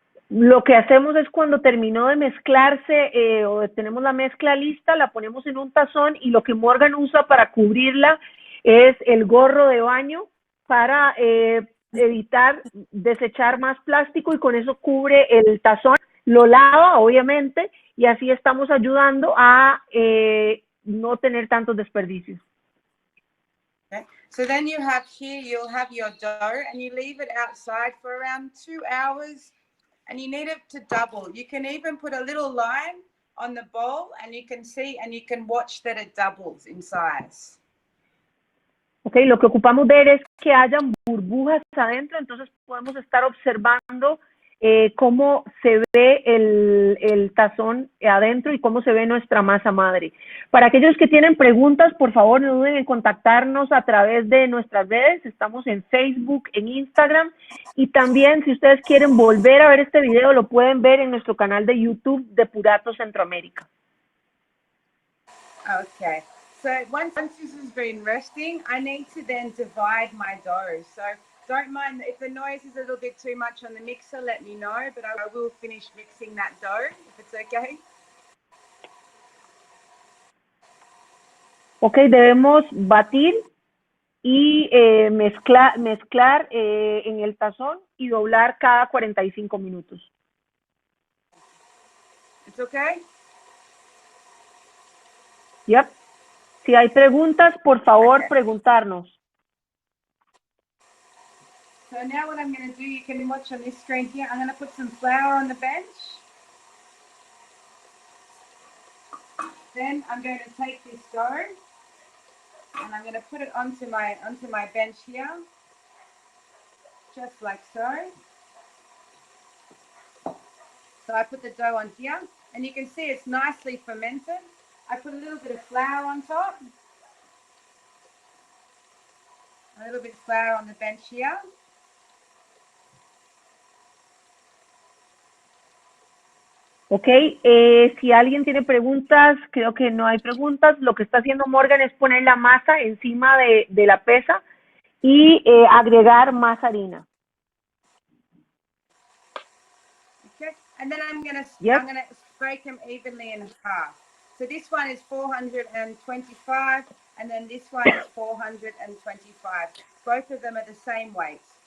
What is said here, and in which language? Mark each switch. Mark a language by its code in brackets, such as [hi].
[es] Lo que hacemos es cuando terminó de mezclarse o tenemos la mezcla lista, la ponemos en un tazón y lo que Morgan usa para cubrirla es el gorro de baño para evitar desechar más plástico y con eso cubre el tazón, lo lava obviamente y así estamos ayudando a no tener tantos desperdicios. [en] Okay. So then you have here, you'll have your dough and you leave it outside for around 2 hours. And you need it to double. You can even put a little line on the bowl and you can see and you can watch that it doubles in size. [es] Okay, lo que ocupamos ver es que hayan burbujas adentro, entonces podemos estar observando cómo se ve el tazón adentro y cómo se ve nuestra masa madre. Para aquellos que tienen preguntas, por favor, no duden en contactarnos a través de nuestras redes. Estamos en Facebook, en Instagram y también si ustedes quieren volver a ver este video, lo pueden ver en nuestro canal de YouTube de Puratos Centroamérica. [en] Okay, so once this has been resting, I need to then divide my dough. So don't mind if the noise is a little bit too much on the mixer, let me know, but I will finish mixing that dough if it's okay. [es] Ok, debemos batir y mezclar en el tazón y doblar cada 45 minutos. [en] It's okay? Yep. [es] Si hay preguntas, por favor, preguntarnos. [en] So now what I'm going to do, you can watch on this screen here, I'm going to put some flour on the bench. Then I'm going to take this dough and I'm going to put it onto my bench here, just like so. So I put the dough on here and you can see it's nicely fermented. I put a little bit of flour on top, a little bit of flour on the bench here. [es] Ok, si alguien tiene preguntas, creo que no hay preguntas. Lo que está haciendo Morgan es poner la masa encima de la pesa y agregar más harina. [en] Okay, and then I'm gonna Yep. break them evenly in half. So this one is 425, and then this one is 425. Both of them are the same weight.